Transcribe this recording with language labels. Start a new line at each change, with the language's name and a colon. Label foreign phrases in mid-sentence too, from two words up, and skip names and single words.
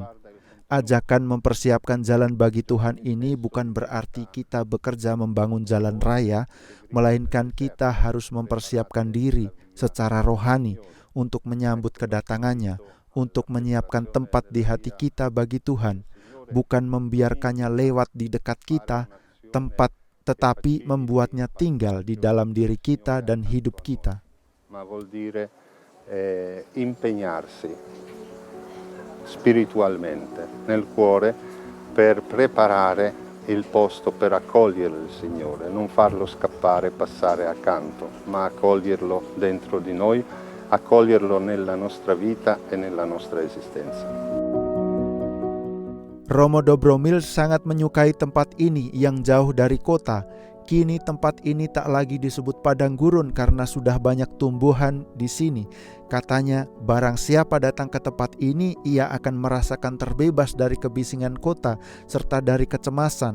Indonesian: Ajakan mempersiapkan jalan bagi Tuhan ini bukan berarti kita bekerja membangun jalan raya, melainkan kita harus mempersiapkan diri secara rohani untuk menyambut kedatangannya, untuk menyiapkan tempat di hati kita bagi Tuhan, bukan membiarkannya lewat di dekat kita, tempat, tetapi membuatnya tinggal di dalam diri kita dan hidup kita.
Italian: Ma vuol dire impegnarsi spiritualmente nel cuore per preparare il posto per accogliere il Signore, non farlo scappare, passare accanto, ma accoglierlo dentro di noi, accoglierlo nella nostra vita e nella nostra esistenza.
Indonesian: Romo Dobromir sangat menyukai tempat ini yang jauh dari kota. Kini tempat ini tak lagi disebut padang gurun karena sudah banyak tumbuhan di sini. Katanya, barang siapa datang ke tempat ini, ia akan merasakan terbebas dari kebisingan kota serta dari kecemasan.